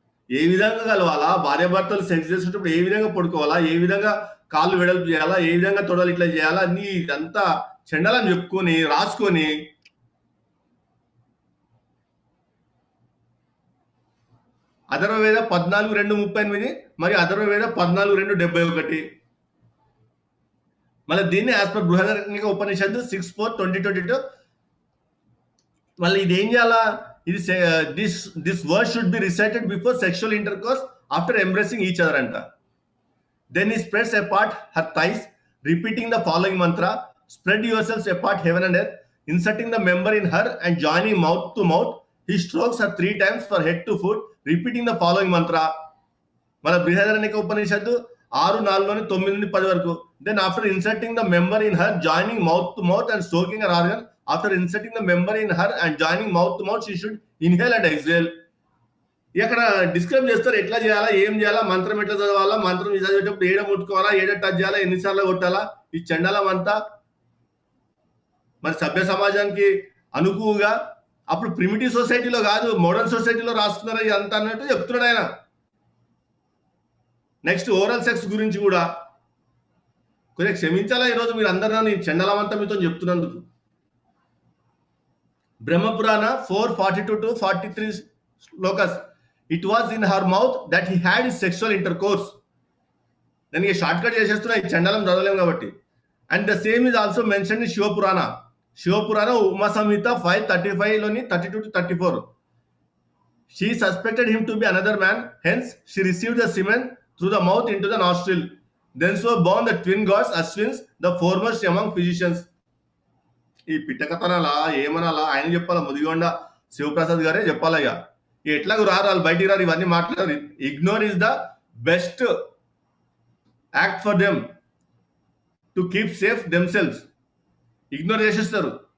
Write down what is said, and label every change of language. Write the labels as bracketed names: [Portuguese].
[Telugu] ఏ విధంగా కలవాలా, భార్యాభర్తలు సెక్స్ చేసేటప్పుడు ఏ విధంగా పడుకోవాలా, ఏ విధంగా కాళ్ళు వెడల్పు చేయాలా, ఏ విధంగా తొడలు ఇట్లా చేయాలా, అన్ని ఇదంతా చెండాలని చెప్పుకొని రాసుకొని అథర్వవేద 14:2:38 మరియు అథర్వవేద 14:2:71. మళ్ళీ దీన్ని యాజ్ పర్ బృహదారణ్యక ఉపనిషత్తు 6:4-2022. మళ్ళీ ఇది ఏం చేయాలా? [English] ఇది this word should be recited before sexual intercourse after embracing each other అంట. Then he spreads apart her thighs, repeating the following mantra: spread yourselves apart heaven and earth, inserting the member in her and joining mouth to mouth. He strokes her 3 times for head to foot, repeating the following mantra. [Telugu] మన బృహదారణ్యక ఉపనిషత్తు 6:4-9-10 వరకు. [English] Then after inserting the member in her, joining mouth to mouth and stroking her organ, after inserting the member in her and joining mouth to mouth, she should inhale and exhale. [Telugu] ఇక్కడ describe చేస్తారు ఎట్లా చేయాలా, ఏం చేయాలా, మంత్రం ఎట్లా చదవాలా, మంత్రం చదివేటప్పుడు ఏడ ముట్టుకోవాలా, ఏడ టచ్ చేయాలా, ఎన్నిసార్లు కొట్టాలా, ఈ చండాలం అంతా మరి సభ్య సమాజానికి అనుకువగా అప్పుడు ప్రిమిటివ్ సొసైటీలో కాదు మోడర్న్ సొసైటీలో రాసుకున్నారు ఇదంతా అన్నట్టు చెప్తున్నాడు ఆయన. నెక్స్ట్ ఓరల్ సెక్స్ గురించి కూడా కొంచెం క్షమించాలా ఈరోజు మీరు అందరూ నేను చండాలం అంతా మీతో చెప్తున్నందుకు. బ్రహ్మపురాణ 4:42-43 శ్లోకస్. [English] It was in her mouth that he had his sexual intercourse. [Telugu] నేను ఇక షార్ట్ కట్ చేసేస్తున్నా, ఈ చండాలం చదవలేము కాబట్టి. [English] And the same is also mention in Shivapurana. [Telugu] Shiva Purana Uma Samhita 5:35 32-34. [English] She suspected him to be another man, hence she received the semen through the mouth into the nostril. Then so born the twin gods Ashwins, the foremost among physicians. [Telugu] ఈ పిట్టకథనాలా ఏమనాలా ఆయన చెప్పాలా, ముదిగొండ శివప్రసాద్ గారే చెప్పాలయ్యా. ఎట్లాగూ రారు వాళ్ళు, బయటికి రారు, ఇవన్నీ మాట్లాడారు. [English] Ignore is the best act for them to keep safe themselves. [Telugu] Ignore చేసేస్తారు.